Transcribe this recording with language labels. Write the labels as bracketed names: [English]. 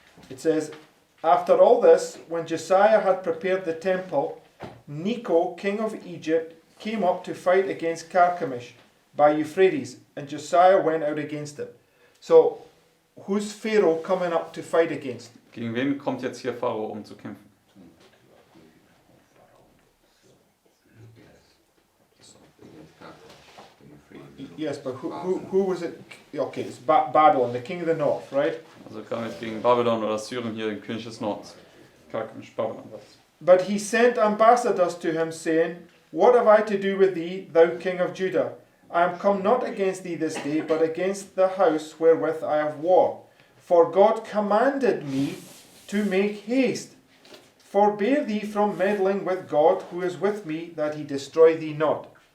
[English] it says, After all this, when Josiah had prepared the temple, Necho, king of Egypt, came up to fight against Carchemish by Euphrates, and Josiah went out against it. So, who's Pharaoh coming up to fight against? [German] Gegen wen kommt jetzt hier Pharao, um zu kämpfen? [English] Yes, but who was it? Okay, it's Babylon, the king of the north, right? [German] Also kam jetzt gegen Babylon oder Syrien hier, den König des Nordens. [English] Karkemisch, Babylon was. But he sent ambassadors to him, saying, What have I to do with thee, thou king of Judah? I am come not against thee this day, but against the house wherewith I have war. For God commanded me to make haste. Forbear thee from meddling with God, who is with me, that he destroy thee not.